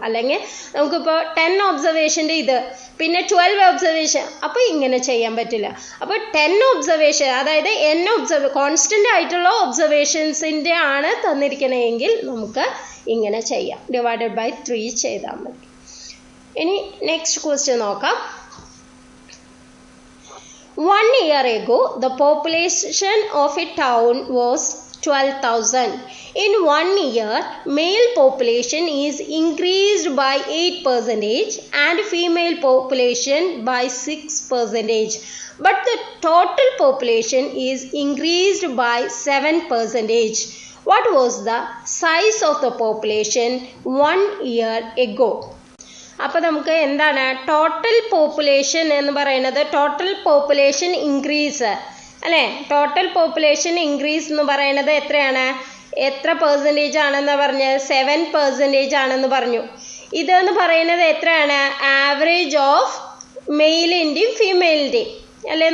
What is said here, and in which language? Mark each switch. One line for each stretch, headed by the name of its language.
Malayalam: അല്ലെങ്കിൽ നമുക്കിപ്പോൾ 10 ഒബ്സർവേഷൻ്റെ ഇത് പിന്നെ 12 ഒബ്സർവേഷൻ അപ്പോൾ ഇങ്ങനെ ചെയ്യാൻ പറ്റില്ല. അപ്പോൾ 10 ഒബ്സർവേഷൻ അതായത് കോൺസ്റ്റൻ്റ് ആയിട്ടുള്ള ഒബ്സർവേഷൻസിൻ്റെ ആണ് തന്നിരിക്കണമെങ്കിൽ നമുക്ക് ഇങ്ങനെ ചെയ്യാം, ഡിവൈഡഡ് ബൈ 3 ചെയ്താൽ മതി. ഇനി നെക്സ്റ്റ് ക്വസ്റ്റ്യൻ നോക്കാം.
English: 1 year ago, the population of a town was 12,000. In 1 year, male population is increased by 8% and female population by 6%. But the total population is increased by 7%. What was the size of the population 1 year ago?
Malayalam: അപ്പോൾ നമുക്ക് എന്താണ് total population എന്ന് പറയുന്നത്? Total population increase അല്ലേ? Total population increase എന്ന് പറയുന്നത് എത്രയാണ്? എത്ര പെർസെൻറ്റേജ് ആണെന്ന് പറഞ്ഞ്? 7% ആണെന്ന് പറഞ്ഞു. ഇതെന്ന് പറയുന്നത് എത്രയാണ്? ആവറേജ് ഓഫ് മെയിലിൻ്റെയും ഫീമെയിലിൻ്റെയും അല്ലേ?